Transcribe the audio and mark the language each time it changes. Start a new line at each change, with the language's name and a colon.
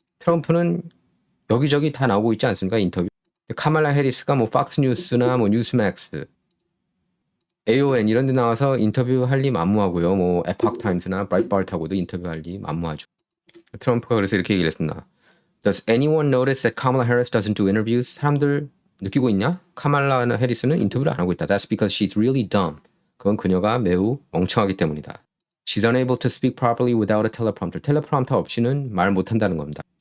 Korean: 트럼프는 여기저기 다 나오고 있지 않습니까? 인터뷰. 카말라 해리스가 뭐 팍스뉴스나 뭐 뉴스맥스, AON 이런 데 나와서 인터뷰할 리 만무하고요. 뭐 에팍타임스나 브라이트바트하고도 인터뷰할 리 만무하죠. 트럼프가 그래서 이렇게 얘기를 했습니다.
English: Does anyone notice that Kamala Harris doesn't do interviews?
Korean: 사람들 느끼고 있냐? 카말라 해리스는 인터뷰를 안 하고 있다.
English: That's because she's really dumb.
Korean: 그건 그녀가 매우 멍청하기 때문이다.
English: She's unable to speak properly without a teleprompter.
Korean: 텔레프롬터 없이는 말 못한다는 겁니다.